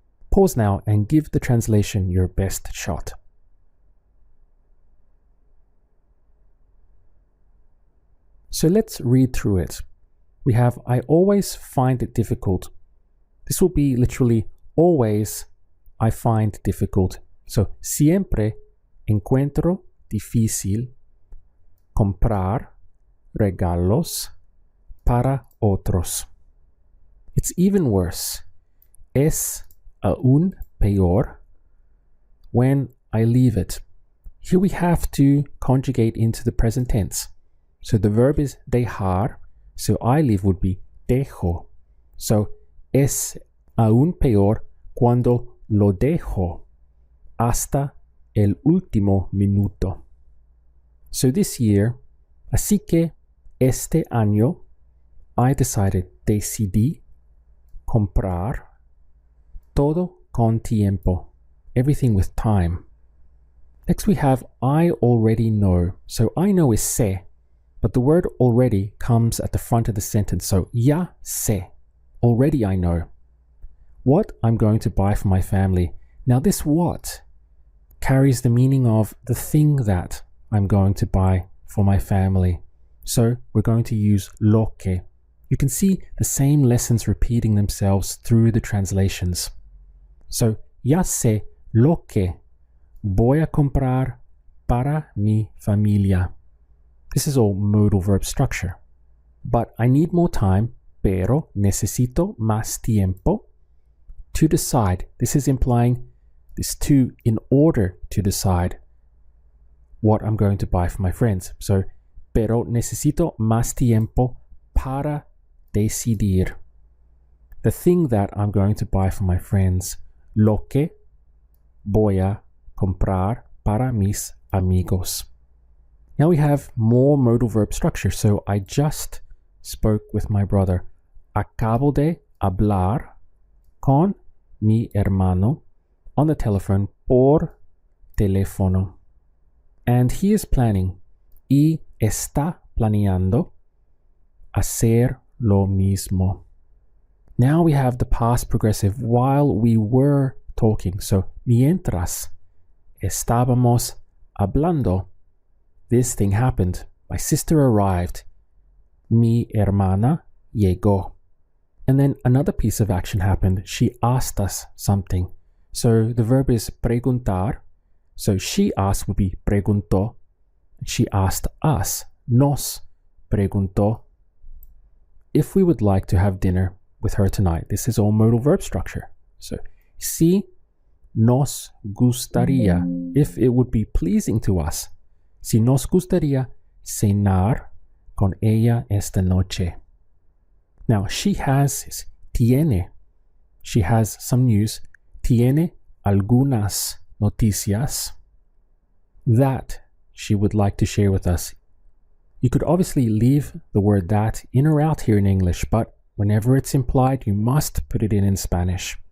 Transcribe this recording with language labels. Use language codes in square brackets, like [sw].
[en] Pause now and give the translation your best shot. So let's read through it. We have, I always find it difficult. This will be literally always I find difficult. [es] So siempre encuentro difícil comprar regalos para otros. [en] It's even worse. [es] Es aún peor [en] when I leave it. Here we have to conjugate into the present tense. So the verb is dejar. So I leave would be dejo. So es [es] aún peor cuando lo dejo hasta el último minuto. [en] So this year, [es] así que este año, decidí comprar todo con tiempo, [en] everything with time. Next we have I already know. So I know is sé, but the word already comes at the front of the sentence. So [es] ya sé, [en] already I know what I'm going to buy for my family. Now this what carries the meaning of the thing that I'm going to buy for my family. So we're going to use lo que. You can see the same lessons repeating themselves through the translations. [es] So ya sé lo que voy a comprar para mi familia. [en] This is all modal verb structure. But I need more time, [es] pero necesito más tiempo [en] to decide. This is implying this to in order to decide what I'm going to buy for my friends. [es] So, pero necesito más tiempo para decidir. [en] The thing that I'm going to buy for my friends. [es] Lo que voy a comprar para mis amigos. [en] Now we have more modal verb structure. So I just spoke with my brother. [es] Acabo de hablar con mi hermano [en] on the telephone [es] por teléfono. [en] And he is planning [es] y está planeando hacer lo mismo. [en] Now we have the past progressive while we were talking. So, [es] mientras estábamos hablando, [en] this thing happened. My sister arrived. [es] Mi hermana llegó. [en] And then another piece of action happened. She asked us something. So the verb is preguntar. So she asked would be preguntó. She asked us. [es] Nos preguntó [en] if we would like to have dinner with her tonight. This is all modal verb structure. So, [es] si nos gustaría, [en] if it would be pleasing to us. [es] Si nos gustaría cenar con ella esta noche. [en] Now, she has, tiene. She has some news. [es] Tiene algunas noticias [en] that she would like to share with us. You could obviously leave the word that in or out here in English, but whenever it's implied, you must put it in Spanish.